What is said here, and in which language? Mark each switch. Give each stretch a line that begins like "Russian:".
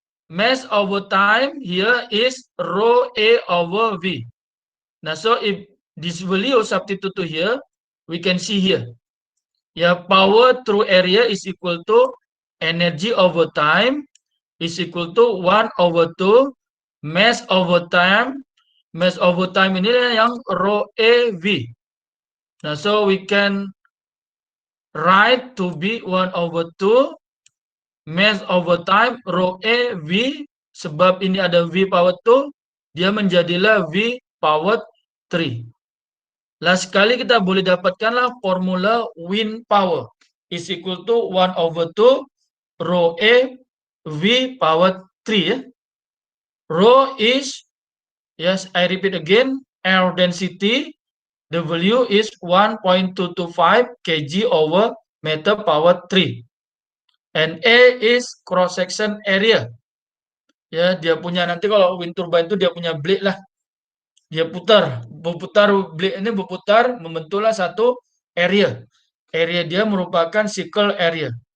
English: Mass over time here is rho A over V. Nah, so if this value substitute to here, we can see here. Ya, power through area is equal to energy over time is equal to 1/2 mass over time. Mass over time
Malay: ini yang
English: rho A V. Nah, so we can write to be 1/2 mass over time rho A V,
Malay: sebab ini ada V power 2, dia menjadilah V power 3. Lah sekali kita boleh dapatkanlah formula
English: wind power is equal to 1/2 rho A V power 3
Malay: ya.
English: Rho is, yes, I repeat again, air density. The value is 1.225 kg over meter power 3. And A is cross section area.
Malay: Ya, dia punya nanti kalau wind turbine itu dia punya blade lah. Dia berputar blade ini berputar membentuklah satu area. Area dia merupakan sickle area.